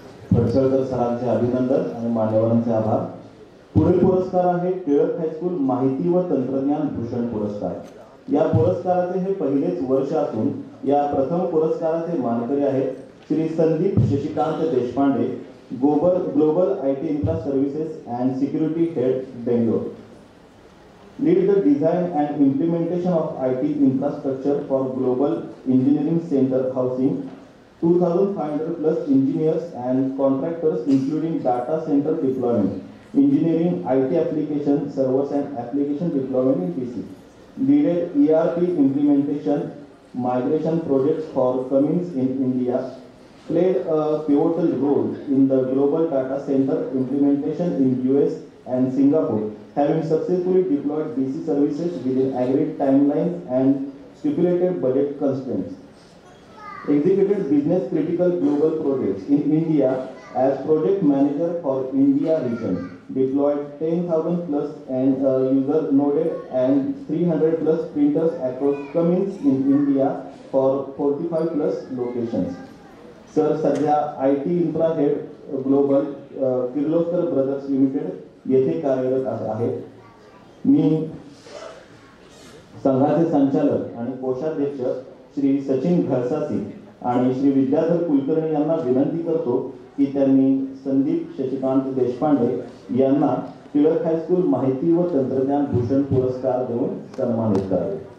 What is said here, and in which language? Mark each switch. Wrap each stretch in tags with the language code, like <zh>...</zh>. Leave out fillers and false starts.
<mr>फणसळकर सरांचे अभिनंदन आणि मान्यवरांचे आभार. पुढील पुरस्कार आहे टिळक हायस्कूल माहिती व तंत्रज्ञान भूषण पुरस्कार. या पुरस्काराचे हे पहिलेच वर्ष असून या प्रथम पुरस्काराचे मानकरी आहेत Shri Sandeep Shashikant Deshpande, global IT infra services and security head, Bangalore.</mr> <en>Lead the design and implementation of IT infrastructure for Global Engineering Center housing 2,500 plus engineers and contractors including data center deployment, engineering, IT application, servers and application deployment in PC. Leaded ERP implementation, migration projects for Cummins in India. Played a pivotal role in the global data center implementation in US and Singapore, having successfully deployed DC services within agreed timelines and stipulated budget constraints. Executed business critical global projects in India as project manager for India region. Deployed 10,000 plus and user noded and 300 plus printers across Cummins in India for 45 plus locations.</en> <mr>Sir सध्या IT infra head global Kirloskar brothers limited येथे कार्यरत आहेत. मी संघाचे संचालक आणि कोषाध्यक्ष श्री सचिन घळसासी आणि श्री विद्याधर कुलकर्णी यांना विनंती करतो की त्यांनी संदीप शशिकांत देशपांडे यांना टिळक हायस्कूल माहिती व तंत्रज्ञान भूषण पुरस्कार देऊन सन्मानित करावे.</mr>